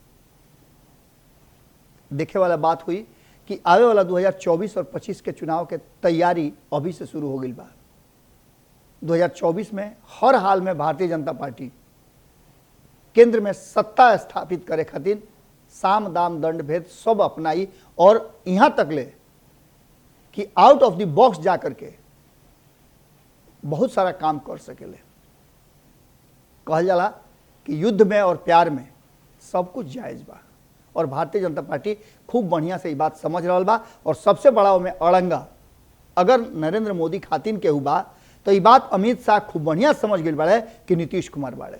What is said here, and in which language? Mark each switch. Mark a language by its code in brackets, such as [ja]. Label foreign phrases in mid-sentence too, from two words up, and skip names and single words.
[bho] देखे वाला बात हुई कि आवे वाला 2024 और 25 के चुनाव के तैयारी अभी से शुरू हो गई बा। 2024 में हर हाल में भारतीय जनता पार्टी केंद्र में सत्ता स्थापित करे खातिर साम दाम दंड भेद सब अपनाई और यहाँ तक ले कि [en] out of the box [bho] जा करके बहुत सारा काम कर सकेले। कहल जाला कि युद्ध में और प्यार में सब कुछ जायज बा और भारतीय जनता पार्टी खूब बढ़िया से ये बात समझ रहा बा। और सबसे बड़ा में अड़ंगा अगर नरेंद्र मोदी खातिन के हुआ तो ये बात अमित शाह खूब बढ़िया समझ गए बाड़े कि नीतीश कुमार बाड़े।